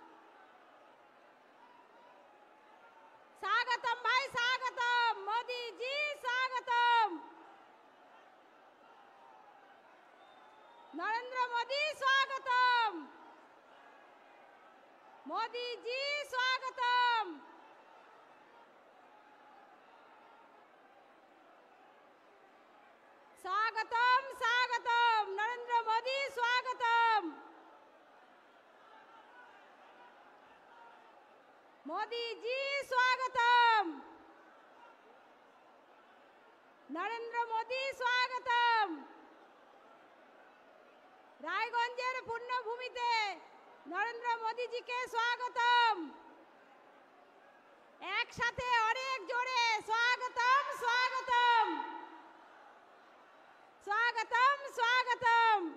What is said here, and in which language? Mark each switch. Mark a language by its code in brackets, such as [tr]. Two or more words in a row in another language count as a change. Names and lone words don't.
[bn] স্বাগতম ভাই স্বাগতম, মোদি জি স্বাগতম। নরেন্দ্র মোদি স্বাগতম, মোদি জি স্বাগতম। [hi] स्वागतम स्वागतम, नरेंद्र मोदी स्वागतम, मोदी जी स्वागतम, नरेंद्र मोदी स्वागतम। [bn] রায়গঞ্জের পুণ্যভূমিতে নরেন্দ্র মোদিজিকে স্বাগতম। একসাথে অনেক জোরে স্বাগতম স্বাগতম, [hi] स्वागतम स्वागतम।